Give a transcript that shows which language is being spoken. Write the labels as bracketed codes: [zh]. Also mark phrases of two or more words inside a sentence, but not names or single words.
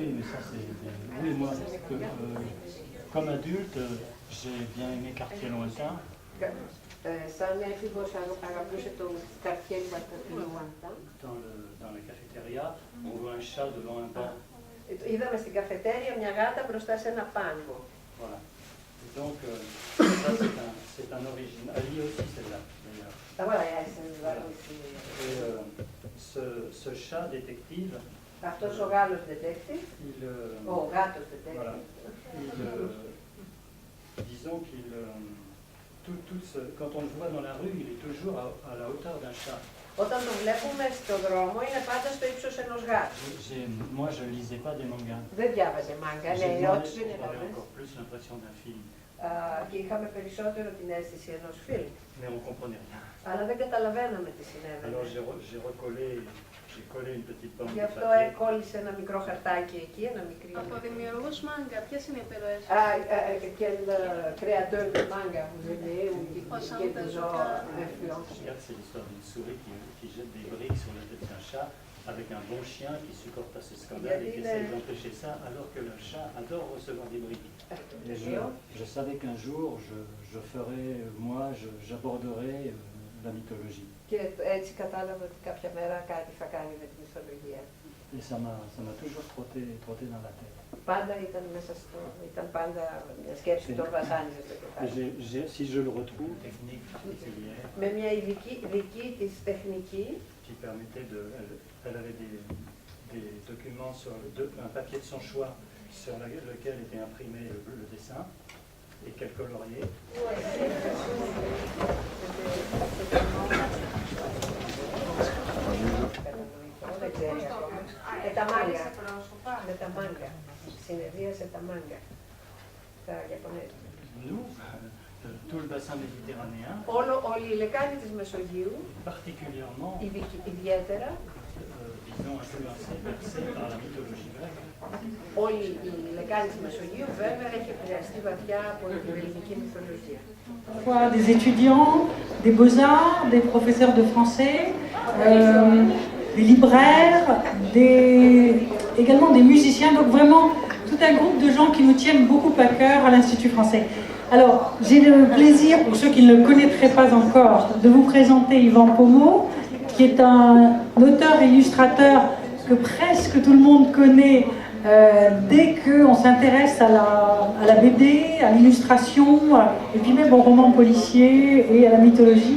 [fr] ça c'est... Oui, moi, comme adulte, j'ai bien aimé Quartier lointain. [el] Σαν έφηβος αγαπούσε το Quartier lointain. [fr] Dans la cafétéria, on voit un chat devant un banc. [el] Είδαμε στην καφετέρια μια γάτα μπροστά σε ένα πάγκο. [fr] Voilà. Et donc, ça c'est un original. Elle lit aussi celle-là, d'ailleurs. Ah voilà, Et ce chat détective, [el] αυτός ο Γάλλος detective, ο γάτος detective, [fr] voilà, disons qu'il, quand on le voit dans la rue, il est toujours à la hauteur d'un chat. [el] Όταν το βλέπουμε στον δρόμο είναι πάντα στο ύψος ενός γάτου. [fr] Moi, je ne lisais pas des mangas. [el] Δεν διάβαζε μάγκα, λέει ό,τι δεν [fr] J'avais encore plus l'impression d'un film. [el] Και είχαμε περισσότερο την αίσθηση ενός φιλμ. [fr] Mais on ne comprenait rien. [el] Αλλά δεν καταλαβαίναμε τι συνέβαινε. [fr] Alors j'ai collé une petite bande [el] Γι' [fr] de [el] αυτό [fr] papier. [el] έκολλησε ένα μικρό χαρτάκι εκεί, ένα μικρό. Από δημιουργούς μάγκα, ποιες είναι οι επιρροές? [fr] Quel créateur de manga vous aimez ou quel genre d'influence? Regarde, c'est l'histoire d'une souris qui jette des briques sur la tête d'un chat avec un bon chien qui supporte pas ce scandale et qui essaie d'empêcher ça alors que le chat adore recevoir des briques. Et je savais qu'un jour je ferais, moi, j'aborderais la mythologie. [el] Και έτσι κατάλαβα ότι κάποια μέρα κάτι θα κάνει με τη μυθολογία. [fr] Et ça m'a toujours trotté dans la tête. [el] Πάντα ήταν πάντα μια σκέψη που τον βασάνιζε στο κεφάλι. [fr] Si je le retrouve, technique particulière. [el] Με μια ειδική της τεχνική. [fr] Qui permettait elle avait des documents sur un papier de son choix sur lequel était imprimé le dessin et qu'elle coloriait. [el] Με τα μάγκα. Συνεδρίασε τα μάγκα. Τα Ιαπωνέζικα. [fr] Nous, tout le bassin méditerranéen, [el] όλη η λεκάνη της Μεσογείου, [fr] particulièrement, [el] ιδιαίτερα, [fr] disons influencé, bercé par la mythologie grecque. [el] Όλη η λεκάνη της Μεσογείου βέβαια έχει επηρεαστεί βαθιά από την ελληνική μυθολογία. [fr] Des étudiants, des beaux-arts, des professeurs de français, des libraires, également des musiciens, donc vraiment tout un groupe de gens qui nous tiennent beaucoup à cœur à l'Institut français. Alors, j'ai le plaisir, pour ceux qui ne le connaîtraient pas encore, de vous présenter Yvan Pommeau, qui est un auteur-illustrateur que presque tout le monde connaît dès qu'on s'intéresse à la BD, à l'illustration, et puis même au roman policier et à la mythologie.